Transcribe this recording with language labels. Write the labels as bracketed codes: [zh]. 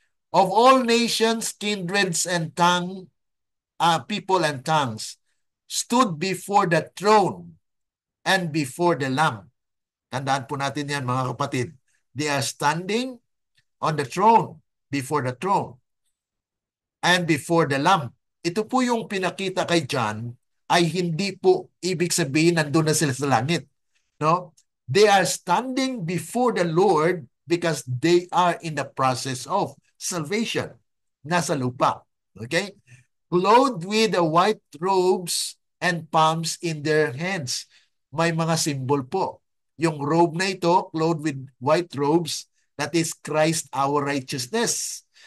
[en] Of all nations, kindreds, and people and tongues, stood before the throne and before the Lamb. [tl] Tandaan po natin yan mga kapatid. [en] They are standing on the throne, before the throne, and before the Lamb. [tl] Ito po yung pinakita kay John ay hindi po ibig sabihin nandun na sila sa langit. No? [en] They are standing before the Lord because they are in the process of salvation. [tl] Nasa lupa. [en] Okay? Clothed with the white robes and palms in their hands. [tl] may mga symbol po. Yung robe na ito, [en] clothed with white robes, that is Christ our righteousness.